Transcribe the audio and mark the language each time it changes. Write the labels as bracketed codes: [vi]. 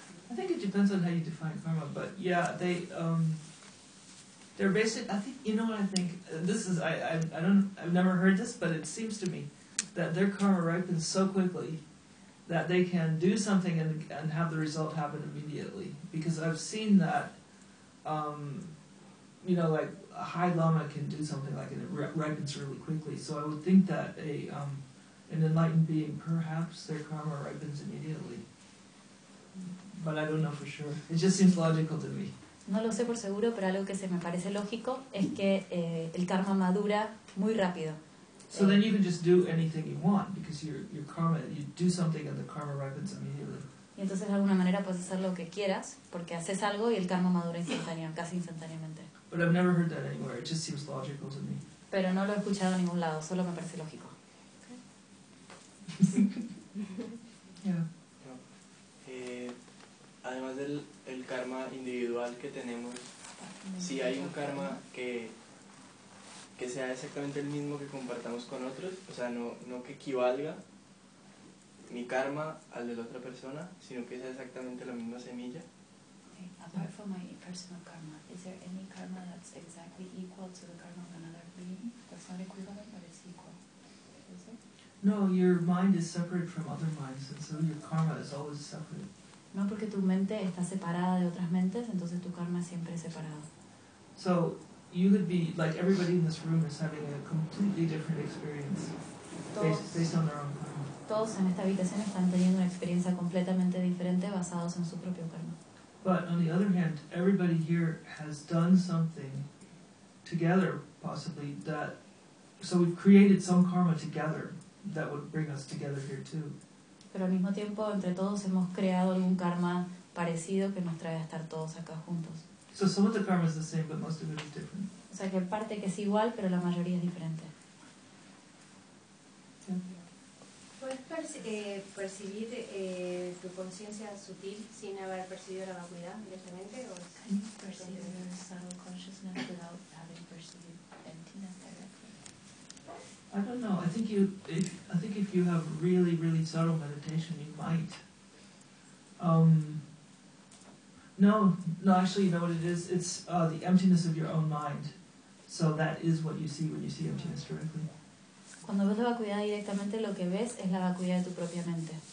[en] I think it depends on how you define karma, but yeah, they... They're basically, I think, you know what I think, this is, I've never heard this, but it seems to me that their karma ripens so quickly that they can do something and have the result happen immediately. Because I've seen that, you know, like a high lama can do something like it, and it ripens really quickly. So I would think that an enlightened being, perhaps their karma ripens immediately. But I don't know for sure. It just seems logical to me. [es] No lo sé por seguro, pero algo que se me parece lógico es que el karma madura muy rápido. [en] So then you can just do anything you want because your karma, you do something and the karma ripens immediately. [es] Y entonces de alguna manera puedes hacer lo que quieras porque haces algo y el karma madura casi instantáneamente. [en] But I've never heard that anywhere. It just seems logical to me. [es] Pero no lo he escuchado en ningún lado, solo me parece lógico. Además del karma individual que tenemos, si hay un karma que sea exactamente el mismo que compartamos con otros, o sea, no que equivalga mi karma al de la otra persona, sino que sea exactamente la misma semilla. [en] Okay. Apart from my personal karma, is there any karma that's exactly equal to the karma of another being? That's not equivalent, but it's equal. Is it? No, your mind is separate from other minds, and so your karma is always separate. [es] No, porque tu mente está separada de otras mentes, entonces tu karma siempre es separado. [en] So, you could be, like everybody in this room is having a completely different experience based on their own karma. [es] Todos en esta habitación están teniendo una experiencia completamente diferente basados en su propio karma. [en] But on the other hand, everybody here has done something together, possibly, that, so we've created some karma together that would bring us together here too. [es] Pero al mismo tiempo, entre todos hemos creado algún karma parecido que nos trae a estar todos acá juntos. [en] So some of the karma is the same, but most of it is different. [es] O sea, que parte que es igual, pero la mayoría es diferente. ¿Puedes percibir tu conciencia sutil sin haber percibido la vacuidad directamente? ¿O percibir el [en] subtle consciousness without having perceived emptiness directly? I don't know. I think if you have really, really subtle meditation, you might. No, actually, you know what it is? It's the emptiness of your own mind. So that is what you see when you see emptiness directly. [es] Cuando ves la vacuidad directamente, lo que ves es la vacuidad de tu propia mente.